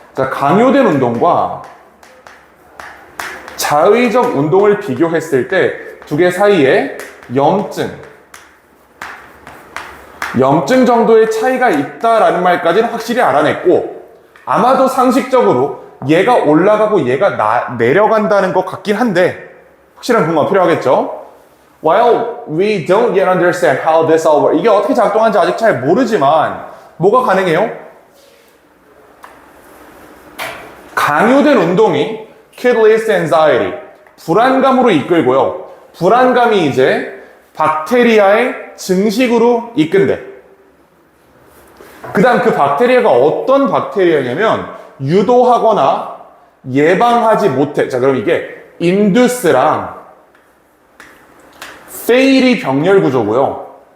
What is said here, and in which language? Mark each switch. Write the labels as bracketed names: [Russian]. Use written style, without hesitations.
[Korean] 자, 강요된 운동과 자의적 운동을 비교했을 때 두 개 사이에 염증 정도의 차이가 있다라는 말까지는 확실히 알아냈고 아마도 상식적으로 얘가 올라가고 얘가 내려간다는 것 같긴 한데 확실한 근거가 필요하겠죠. [English] While we don't yet understand how this all works, [Korean] 이게 어떻게 작동하는지 아직 잘 모르지만 뭐가 가능해요? 강요된 운동이 [English] could lead to anxiety. [Korean] 불안감으로 이끌고요. 불안감이 이제 박테리아의 증식으로 이끈대. 그 다음 그 박테리아가 어떤 박테리아냐면 유도하거나 예방하지 못해. 자, 그럼 이게 induce랑 fail이 병렬 구조고요.